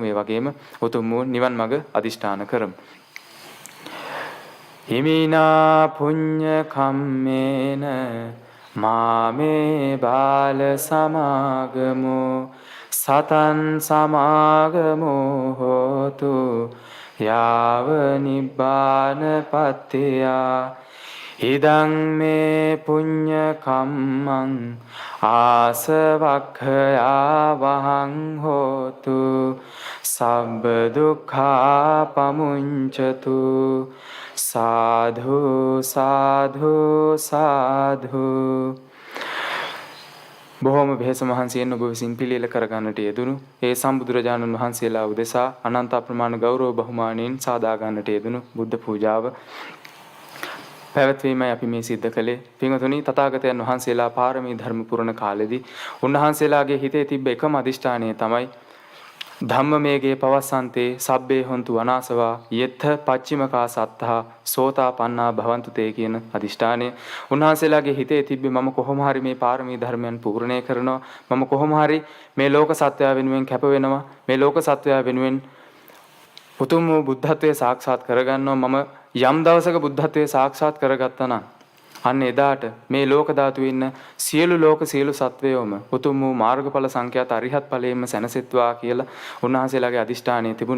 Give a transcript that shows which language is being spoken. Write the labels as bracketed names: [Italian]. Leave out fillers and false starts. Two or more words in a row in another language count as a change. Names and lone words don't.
[Sinhala] ඒ වගේම උතුම් වූ නිවන් මඟ අදිෂ්ඨාන කරමු. [Pali] හිමිනා පුඤ්ඤ කම්මේන මාමේ බාල සමාගමෝ සතන් සමාගමෝ හෝතු යාව නිබ්බාන පත්තියා ඉදං මේ පුඤ්ඤ කම්මං ආසවක්ඛයා වහං හෝතු සබ්බ දුක්ඛා පමුඤ්චතු සාධු සාධු සාධු. [Sinhala] බොහෝම වෙහෙස මහන්සියෙන් ඔබ විසින් පිළියෙල කරගන්නට යෙදුණු ඒ සම්බුදුරජාණන් වහන්සේලා උදෙසා අනන්ත අප්‍රමාණ ගෞරව බහුමානයෙන් සාදා ගන්නට යෙදුණු බුද්ධ පූජාව පැවැත්වීමයි අපි මේ සිද්ධ කළේ. පින්වතුනි තථාගතයන් වහන්සේලා පාරමී ධර්ම පුරණ කාලෙදී උන්වහන්සේලාගේ හිතේ තිබ්බ එකම අදිෂ්ඨානය තමයි [Pali] ධම්මමේගේ පවස්සන්තේ සබ්බේ හොන්තු අනාසවා යෙත්ථ පච්චිමකා සත්තා සෝතා පන්නා භවන්තු තේ [Sinhala] කියන අදිෂ්ඨානය උන්වහන්සේලාගේ හිතේ තිබ්බේ මම කොහොම හරි මේ පාරමී ධර්මයන් පූර්ණේ කරනවා. මම කොහොම හරි මේ ලෝක සත්වයා වෙනුවෙන් කැප වෙනවා. මේ ලෝක සත්වයා වෙනුවෙන් උතුම් වූ බුද්ධත්වයේ සාක්ෂාත් කරගන්නවා. මම යම් දවසක බුද්ධත්වයේ සාක්ෂාත් කරගත්තා නම් අන්න එදාට මේ ලෝක ධාතුවේ ඉන්න සියලු ලෝක සියලු සත්වයෝම උතුම් වූ මාර්ගඵල සංඛ්‍යාත අරිහත් ඵලයෙන්ම සැනසෙත්වා කියලා උන්වහන්සේලාගේ අදිෂ්ඨානය තිබුණේ.